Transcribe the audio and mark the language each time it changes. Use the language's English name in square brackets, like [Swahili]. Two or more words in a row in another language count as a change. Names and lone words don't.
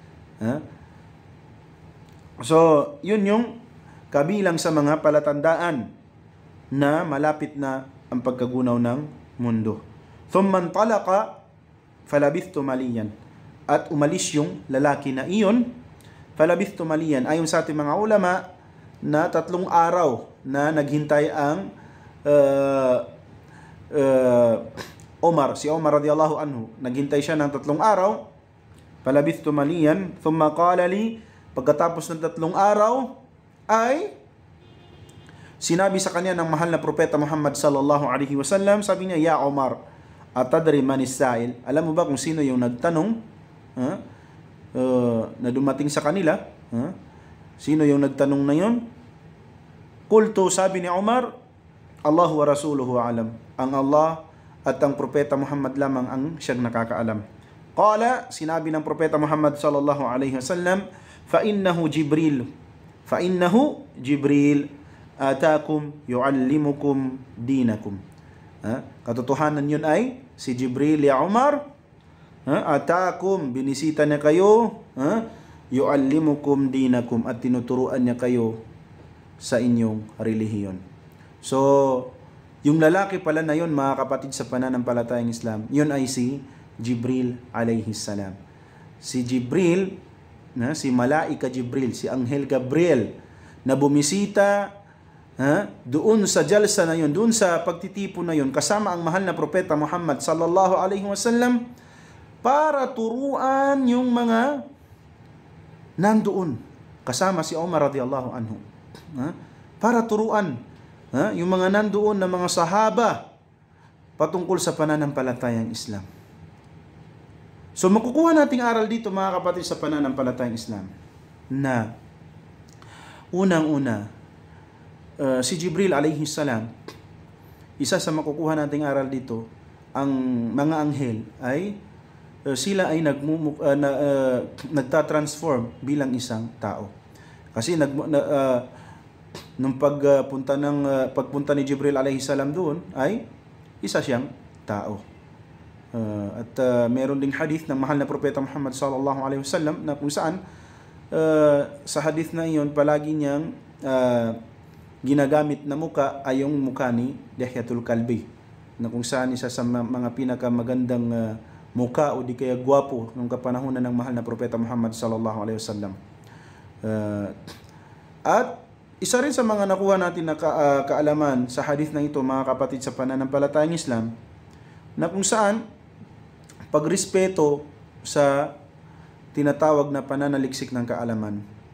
[Filipino] So, yun yung kabilang sa mga palatandaan na malapit na ang pagkagunaw ng mundo. [Arabic] ثم انطلق فلبثت مليا. [Filipino] At umalis yung lalaki na iyon, [Arabic] فلبثت مليا. [Filipino] Ayon sa ating mga ulama, na 3 araw na naghintay ang Omar, si Omar [Arabic] رضي الله عنه. [Filipino] Naghintay siya ng 3 araw, [Arabic] فلبثت مليا ثم قال لي, [Filipino] pagkatapos ng 3 araw, ay sinabi sa kanya ng mahal na propeta Muhammad [Arabic] صلى الله عليه وسلم, [Filipino] sabi niya, [Arabic] "يا عمر أتدري من السائل?" [Filipino] Alam mo ba kung sino yung nagtanong na dumating sa kanila? Sino yung nagtanong na yon? [Arabic] Qultu, [Filipino] sabi ni Omar, [Arabic] "الله ورسوله أعلم." [Filipino] Ang Allah at ang propeta Muhammad lamang ang siyang nakakaalam. [Arabic] Qala, [Filipino] sinabi ng propeta Muhammad [Arabic] صلى الله عليه وسلم, "فإنه جبريل أتاكم يعلمكم دينكم." [Filipino] Katotohanan yun ay si Jibril, [Arabic] يا عمر أتاكم, [Filipino] binisita niya kayo, [Arabic] يعلمكم دينكم, [Filipino] at tinuturuan niya kayo sa inyong relihiyon. So, yung lalaki pala na yun, mga kapatid sa pananampalatayang Islam, yun ay si Jibril [Arabic] عليه السلام. [Filipino] Si Jibril, si Malaika Jibril, si Anghel Gabriel, na bumisita doon sa jalsa na yun, doon sa pagtitipon na yun, kasama ang mahal na propeta Muhammad [Arabic] صلى الله عليه وسلم, [Filipino] para turuan yung mga nandoon, kasama si Umar [Arabic] رضي الله عنه. [Filipino] Para turuan yung mga nandoon na mga sahaba patungkol sa pananampalatayang Islam. So makukuha nating aral dito, mga kapatid sa pananampalatayang Islam, na unang-una, si Jibril [Arabic] عليه السلام, [Filipino] isa sa makukuha nating aral dito, ang mga anghel ay sila ay nagtatransform bilang isang tao. Kasi nung pagpunta ni Jibril [Arabic] عليه السلام [Filipino] doon, ay isa siyang tao. At meron ding hadith ng mahal na propeta Muhammad [Arabic] صلى الله عليه وسلم [Filipino] na kung saan sa hadith na iyon, palagi niyang ginagamit na muka ay yung muka ni Dihyatul Kalbi, na kung saan isa sa mga pinakamagandang muka o di kaya gwapo nung kapanahunan ng mahal na propeta Muhammad [Arabic] صلى الله عليه وسلم. [Filipino] At isa rin sa mga nakuha natin na kaalaman sa hadith na ito, mga kapatid sa pananampalatayang Islam, na kung saan pagrespeto sa tinatawag na pananaliksik ng kaalaman.